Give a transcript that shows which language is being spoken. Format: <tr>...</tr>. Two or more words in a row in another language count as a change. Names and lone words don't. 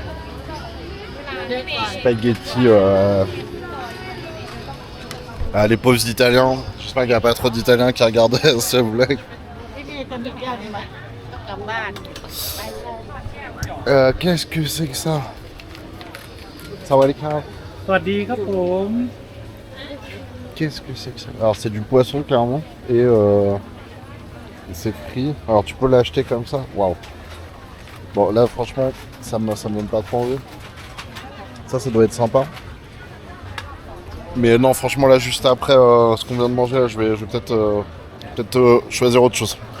<fr>Spaghettis. Les pauvres Italiens. J'espère qu'il n'y a pas trop d'Italiens qui regardent ce vlog. Qu'est-ce que c'est que ça?</fr> <th>Sawadika. สวัสดีครับผม</th> <fr>Qu'est-ce que c'est que ça? Alors c'est du poisson clairement et c'est frit. Alors tu peux l'acheter comme ça. Waouh. Bon là franchement ça me donne pas trop envie. Ça doit être sympa. Mais non franchement là juste après ce qu'on vient de manger là, je vais peut-être choisir autre chose.</fr>